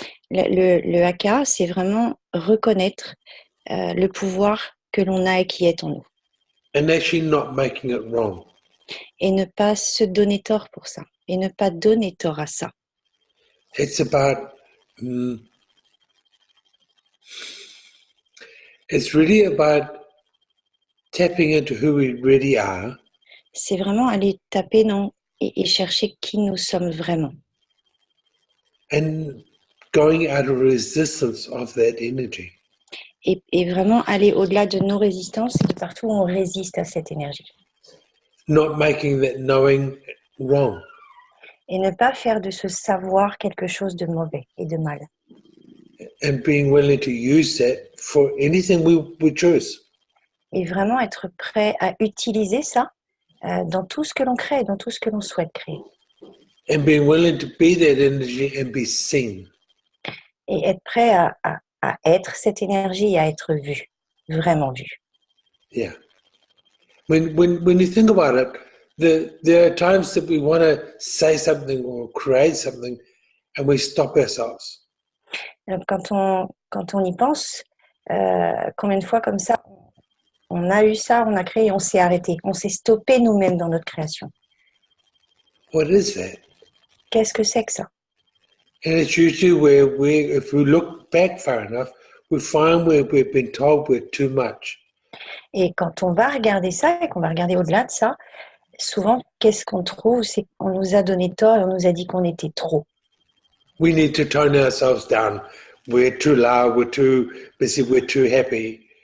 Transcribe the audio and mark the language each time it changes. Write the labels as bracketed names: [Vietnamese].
[French] Le Haka, c'est vraiment reconnaître le pouvoir que l'on a et qui est en nous. [English] And actually not making it wrong. [French] Et ne pas se donner tort pour ça. Et ne pas donner tort à ça. [English] It's about, it's really about tapping into who we really are. [French] C'est vraiment aller taper et chercher qui nous sommes vraiment. [English] And going out of resistance of that energy. [French] Et vraiment aller au-delà de nos résistances et de partout où on résiste à cette énergie. [English] Not making that knowing wrong. [French] Et ne pas faire de ce savoir quelque chose de mauvais et de mal. [English] And being willing to use that for anything we choose. [French] Et vraiment être prêt à utiliser ça dans tout ce que l'on crée, dans tout ce que l'on souhaite créer. [English] And being willing to be that energy and be seen. [French] Et être prêt à être cette énergie et à être vu, vraiment vu. [English] Yeah. When you think about it, there are times that we want to say something or create something and we stop ourselves. [French] Donc, quand on y pense, combien de fois comme ça, on a eu ça, on a créé, on s'est arrêté, on s'est stoppé nous-mêmes dans notre création. [English] What is that? [French] Qu'est-ce que c'est que ça? [English] And it's usually where if we look back far enough, we find where we've been told we're too much. [French] Et quand on va regarder ça et qu'on va regarder au-delà de ça, souvent, qu'est-ce qu'on trouve? C'est qu'on nous a donné tort et on nous a dit qu'on était trop. [English] We need to tone ourselves down. We're too loud, we're too busy, we're too happy.